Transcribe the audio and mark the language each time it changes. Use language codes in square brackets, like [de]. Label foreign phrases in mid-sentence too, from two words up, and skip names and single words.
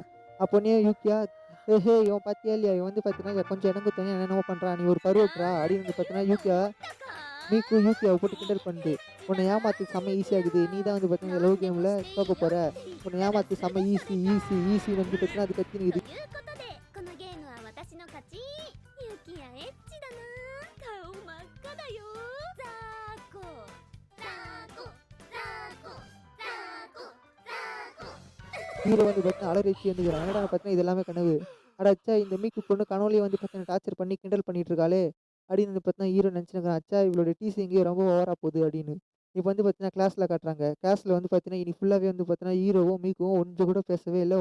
[ta] அப்போனே யூகியா, "ஏஹே! இவன் பாத்தியா இல்லையா? இவன் வந்து பார்த்தீங்கன்னா, கொஞ்சம் இடங்கு தொனியா என்னென்னமோ பண்றான். நீ ஒரு பருவட்றா" அப்படின்னு வந்து பார்த்தீங்கன்னா, யூகியா மீக்கு யூகியாவ போட்டு கிண்டல் பண்ணுது. "உன்ன ஏமாத்துறது செம்ம ஈஸியா இருக்குது. நீ தான் வந்து பார்த்தீங்கன்னா, இந்த [en] love game [ta] தோக்க போற. உன்ன ஏமாத்துறது செம்ம ஈஸி, ஈஸி, ஈஸின்னு" வந்து பார்த்தீங்கன்னா, அது கத்தினுக்குது. [ja] このゲームは私の勝ち。ユキヤエッチだな。顔真っ赤だよ。ザーコザーコザーコザーコザーコ。 [ta] ஹீரோ வந்து பார்த்தீங்கன்னா, அலறிச்சு எழுந்துக்கிறான். என்னடா பார்த்தீங்கன்னா, இது எல்லாமே கனவு. அட ச்சே! இந்த மீக்கு பொண்ணு கனவுலயே வந்து பார்த்தீங்கன்னா, டார்ச்சர் பண்ணி கிண்டல் பண்ணிட்டு இருக்காளே! அப்படின்னு வந்து பார்த்தீங்கன்னா, ஹீரோ நெனச்சுனுருக்கான். அச்சா! இவளுடைய டீசிங் எங்கேயோ ரொம்ப ஓவரா போகுது அப்படின்னு. இப்ப வந்து பார்த்தீங்கன்னா, கிளாஸ்ல காட்டுறாங்க. கிளாஸ்ல வந்து பார்த்தீங்கன்னா, இன்னைக்கு ஃபுல்லாவே வந்து பார்த்தீங்கன்னா, ஹீரோவும், மீக்குவும் கொஞ்சம் கூட பேசவே இல்ல.